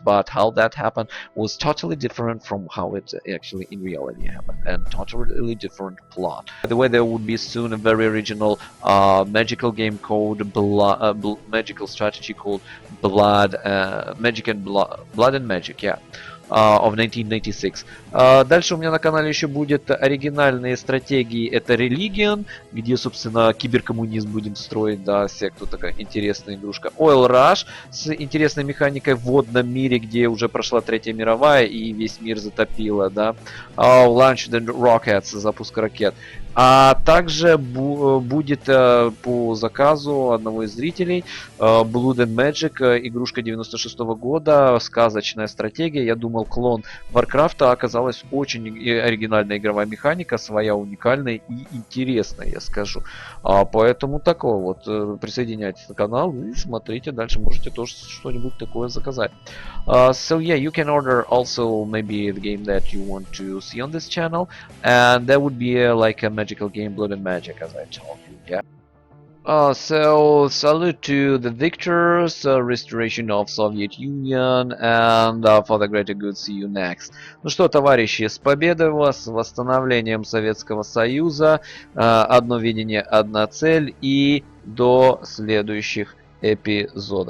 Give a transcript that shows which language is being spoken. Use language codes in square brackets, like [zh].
[en] But how that happened was totally different from how it actually in reality happened, and totally different plot. By the way, there would be soon a very original magical game called magical strategy called Blood and Magic, yeah, of 1996. [ru] Дальше у меня на канале еще будет оригинальные стратегии. Это Religion, где, собственно, киберкоммунизм будем строить, да, секту, такая интересная игрушка. Oil Rush с интересной механикой в водном мире, где уже прошла Третья мировая и весь мир затопило, да. Launch the Rockets, запуск ракет. А также будет по заказу одного из зрителей Blood and Magic, игрушка 96-го года, сказочная стратегия. Я думал, клон Варкрафта, оказалась очень оригинальная игровая механика, своя уникальная и интересная, я скажу. Поэтому такое вот, присоединяйтесь на канал и смотрите дальше, можете тоже что-нибудь такое заказать. [en] So yeah, you can order also maybe the game that you want to see on this channel, and that would be like a magical game, Blood and Magic, as I told you. Yeah. So salute to the victors, restoration of Soviet Union, and for the greater good. See you next. [ru] Ну что, товарищи, с победой вас, с восстановлением Советского Союза, одно видение, одна цель, и до следующих эпизодов.